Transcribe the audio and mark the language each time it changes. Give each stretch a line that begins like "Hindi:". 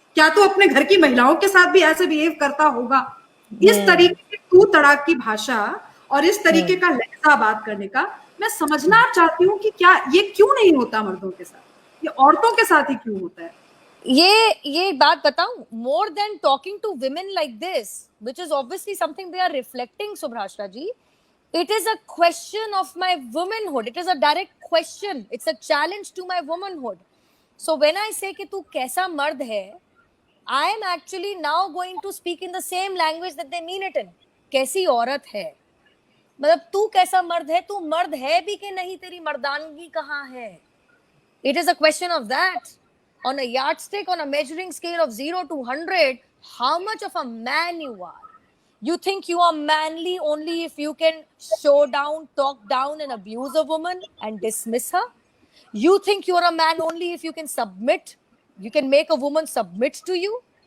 Hindi: क्या तू अपने घर की महिलाओं के साथ भी ऐसे बिहेव करता होगा? इस तरीके की तू तड़ाक की भाषा और इस तरीके का लहजा बात करने का मैं समझना चाहती हूँ कि क्या ये क्यों नहीं होता मर्दों के साथ, ये औरतों के साथ ही क्यों होता है? ये बात बताऊं,
English: More than talking to women like this, which is obviously something they are reflecting, सुभ्राष्ट्रा ji, it is a question of my womanhood. It is a direct question. It's a challenge to my womanhood. So when I say
Hindi: कि तू कैसा मर्द है,
English: I am actually now going to speak in the same language that they mean it in.
Hindi: कैसी औरत है, मतलब तू कैसा मर्द है, तू मर्द है भी कि नहीं, तेरी मर्दानगी कहाँ है?
English: It is a question of that. On a yardstick, on a measuring scale of 0 to 100, how much of a man you are? You think you are manly only if you can show down, talk down, and abuse a woman and dismiss her? You think you are a man only if you can submit, you can make a woman submit to you?